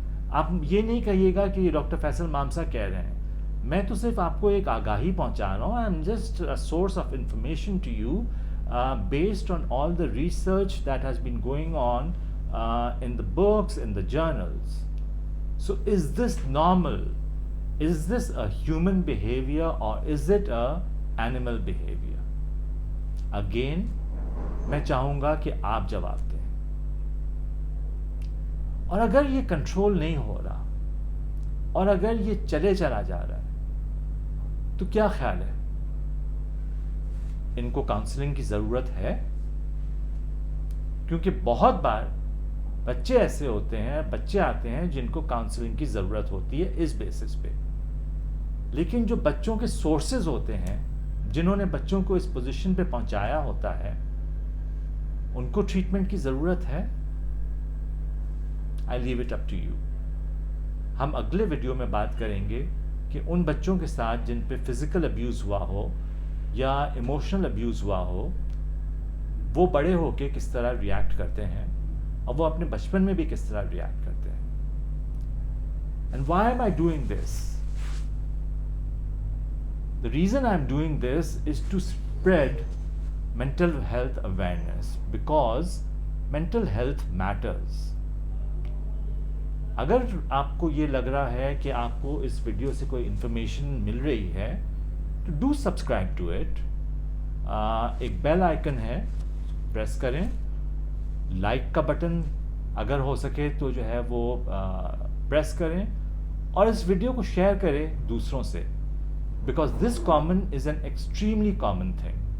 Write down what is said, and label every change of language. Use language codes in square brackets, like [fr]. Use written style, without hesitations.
[ur] آپ یہ نہیں کہیے گا کہ یہ ڈاکٹر فیصل مامسا کہہ رہے ہیں. میں تو صرف آپ کو ایک آگاہی پہنچا رہا ہوں. [en] I am just a source of information to you based on all the research that has been going on in the books, in the journals. So is this normal? Is this a human behavior or is it a animal behavior? [ur] Again, میں چاہوں گا کہ آپ جواب دیں. اور اگر یہ control نہیں ہو رہا اور اگر یہ چلے چلا جا رہا ہے تو کیا خیال ہے؟ ان کو کاؤنسلنگ کی ضرورت ہے؟ کیونکہ بہت بار بچے ایسے ہوتے ہیں، بچے آتے ہیں جن کو کاؤنسلنگ کی ضرورت ہوتی ہے اس بیسس پہ، لیکن جو بچوں کے سورسز ہوتے ہیں، جنہوں نے بچوں کو اس پوزیشن پہ پہنچایا ہوتا ہے، ان کو ٹریٹمنٹ کی ضرورت ہے؟ [en] I leave it up to you. [ur] ہم اگلے ویڈیو میں بات کریں گے کہ ان بچوں کے ساتھ جن پہ فزیکل ابیوز ہوا ہو یا ایموشنل ابیوز ہوا ہو، وہ بڑے ہو کے کس طرح ریئیکٹ کرتے ہیں اور وہ اپنے بچپن میں بھی کس طرح ریئیکٹ کرتے ہیں. [en] And why am I doing this? The reason I'm doing this is to spread mental health awareness, because mental health matters. [ur] اگر آپ کو یہ لگ رہا ہے کہ آپ کو اس ویڈیو سے کوئی انفارمیشن مل رہی ہے تو [en] Do subscribe to it. [ur] ایک بیل آئکن ہے، پریس کریں. لائک کا بٹن اگر ہو سکے تو جو ہے وہ پریس کریں، اور اس ویڈیو کو شیئر کریں دوسروں سے. [en] Because this is an extremely common thing.